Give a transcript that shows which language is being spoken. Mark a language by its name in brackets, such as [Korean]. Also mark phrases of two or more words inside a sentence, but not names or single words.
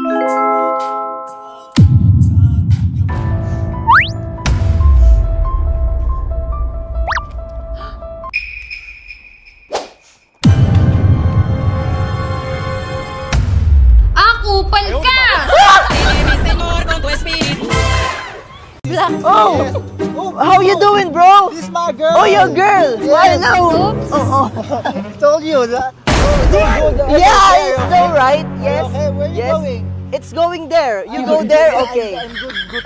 [Filipino] Ah, kupal ka! [Spanish] Sígueme, Señor, con tu espíritu. [English] Oh! How you doing, bro? This is my girl. Oh, your girl. I know. Oops! Told you that. Yeah, it's so right. Yes. Okay, where you yes. going? It's going there. You go there, okay. I'm good to